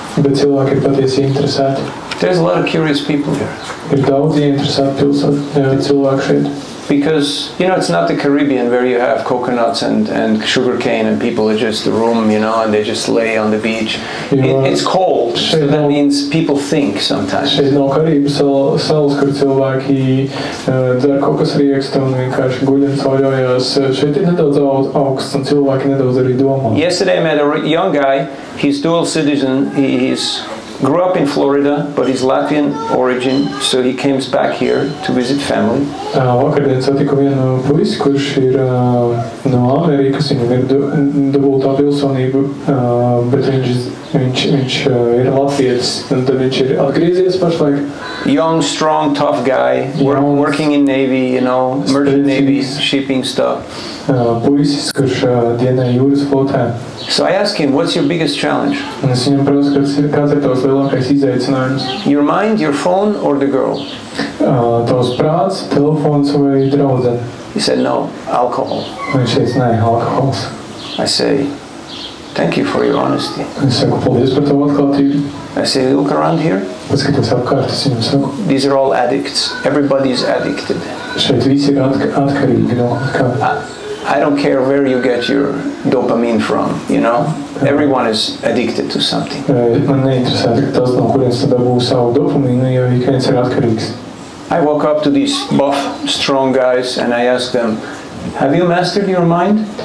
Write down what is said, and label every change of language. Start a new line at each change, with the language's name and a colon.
English: There's a lot of curious people here. Because, you know, it's not the Caribbean where you have coconuts and sugarcane and people are just a room, you know, and they just lay on the beach. It's cold, so that means people think sometimes.
Latvian: Šeit nav Karības salas, kur cilvēki dzer kokosriekstu un vienkārši guļ un sauļojās. Šeit ir nedaudz augsts un cilvēki nedaudz arī domā.
English: Yesterday I met a young guy, he's dual citizen, he's grew up in Florida, but he's Latvian origin, so he came back here to visit family.
Latvian: Vakardien satiku vienu puisi, kurš ir no Amerikas, viņam ir dubultā pilsonība, bet viņš ir latvietis, un tad viņš ir atgriezies pašlaik.
English: Young, strong, tough guy, working in Navy, you know, merchant Navy, shipping stuff.
Latvian: Puisis, kurš dienē jūras flotē.
English: So I asked him, what's your biggest challenge?
Latvian: Un es viņam prasu, kāds ir tavs lielākais izaicinājums?
English: Your mind, your phone, or the girl?
Latvian: Tavs prāts, telefons vai draudzene?
English: He said, no, alcohol.
Latvian: Viņš teica, nē, alkohols.
English: I say, thank you for your honesty.
Latvian: Es saku, paldies par tavu atklātību.
English: I say, look around here.
Latvian: Paskaties apkārt, es viņam saku.
English: These are all addicts. Everybody's addicted.
Latvian: Šeit visi ir atkarīgi no kā.
English: I don't care where you get your dopamine from, you know. Everyone is addicted to something.
Latvian: Man neinteresē tas, no kurienes tu dabū savu dopamīnu, jo ik viens ir atkarīgs.
English: I walk up to these buff, strong guys and I ask them, have you mastered your mind?